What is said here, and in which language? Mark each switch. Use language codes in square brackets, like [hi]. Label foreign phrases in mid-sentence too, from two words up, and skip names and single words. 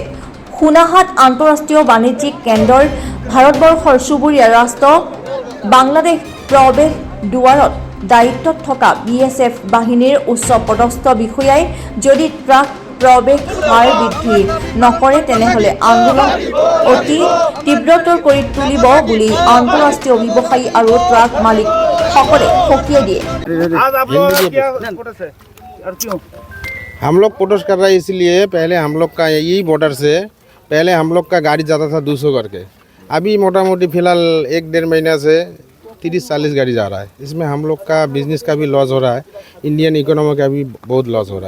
[as] সোনাহাট আন্তঃৰাষ্ট্ৰীয় বাণিজ্যিক কেন্দ্ৰৰ ভাৰতবৰ্ষৰ চুবুৰীয়া ৰাষ্ট্ৰ বাংলাদেশ প্ৰৱেশ দুৱাৰত দায়িত্বত থকা BSF বাহিনীৰ উচ্চ পদস্থ বিষয়াই যদি ট্ৰাক প্ৰৱেশ হাৰ বৃদ্ধি নকৰে তেনেহ'লে আন্দোলন অতি তীব্ৰতৰ কৰি তুলিব বুলি আন্তঃৰাষ্ট্ৰীয় ব্যৱসায়ী আৰু ট্ৰাক মালিকসকলে সকীয়াই দিয়ে। [hi] हम लोग प्रोटेस्ट कर रहे हैं इसलिए पहले हम लोग का यही बॉर्डर से पहले हम लोग का गाड़ी जाता था 200 करके, अभी मोटा मोटी फिलहाल 1-1.5 महीना से 30-40 गाड़ी जा रहा है। इसमें हम लोग का बिजनेस का भी लॉस हो रहा है, [en] Indian economy [hi] का भी बहुत लॉस हो रहा है।